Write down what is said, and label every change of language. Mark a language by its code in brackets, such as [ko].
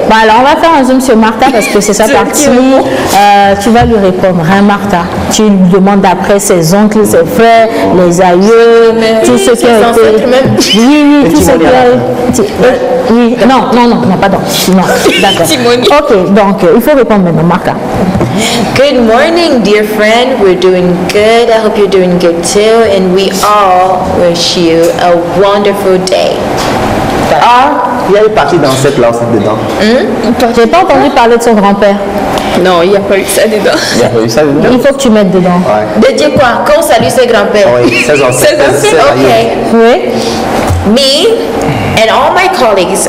[fr] Bon, alors, on va faire un zoom sur Martha parce que c'est sa partie. Tu vas lui répondre, hein, Martha. Tu lui demandes après ses oncles, ses frères, les aïeux, tout ce qui a été. Oui, tout ce qui a oui, non, pardon. Non, d'accord. Ok, donc il faut répondre maintenant, Martha. [en] Good morning, dear friend. We're doing good. I hope you're doing good too. And we all wish you a wonderful day. [fr] Ah, il y a une partie dans cette là dedans. J'ai pas entendu parler de son grand-père. Non, il n'y a pas eu ça dedans. Il n'y a pas eu ça dedans. Il faut que tu mettes dedans. Ouais. De dire quoi? Qu'on salue ses grands-pères. Oui, 16 ans. Ok. Oui. [en] Me and all my colleagues.